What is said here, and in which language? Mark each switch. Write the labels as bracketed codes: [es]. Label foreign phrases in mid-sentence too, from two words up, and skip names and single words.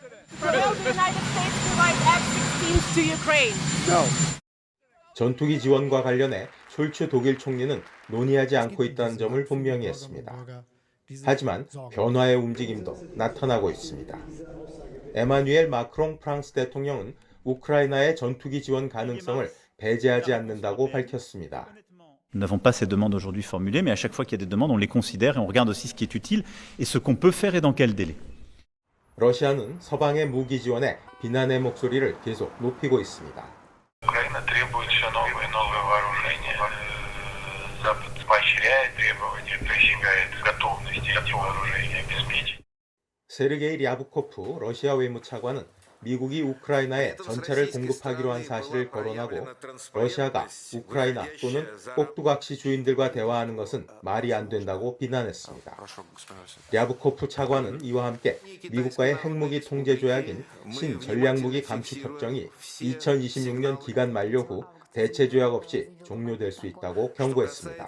[ko] 전투기 지원과 관련해 숄츠 독일 총리는 논의하지 않고 있다는 점을 분명히 했습니다. 하지만 변화의 움직임도 나타나고 있습니다. 에마뉘엘 마크롱 프랑스 대통령은 우크라이나의 전투기 지원 가능성을 배제하지 않는다고 밝혔습니다. [fr] Nous n'avons pas ces demandes aujourd'hui formulées, mais à chaque fois qu'il y a des demandes, on les considère et on regarde aussi ce qui est utile et ce qu'on peut faire et dans quel délai. [ko] 러시아는 서방의 무기 지원에 비난의 목소리를 계속 높이고 있습니다. [ru] Украина требует все новые и новые вооружения. Запад поощряет требования, присягает готовности эти вооружения обеспечить. [ko] 세르게이 랴브코프 러시아 외무차관은 미국이 우크라이나에 전차를 공급하기로 한 사실을 거론하고 러시아가 우크라이나 또는 꼭두각시 주인들과 대화하는 것은 말이 안 된다고 비난했습니다. 랴브코프 차관은 이와 함께 미국과의 핵무기 통제 조약인 신전략무기 감축협정이 2026년 기간 만료 후 대체 조약 없이 종료될 수 있다고 경고했습니다.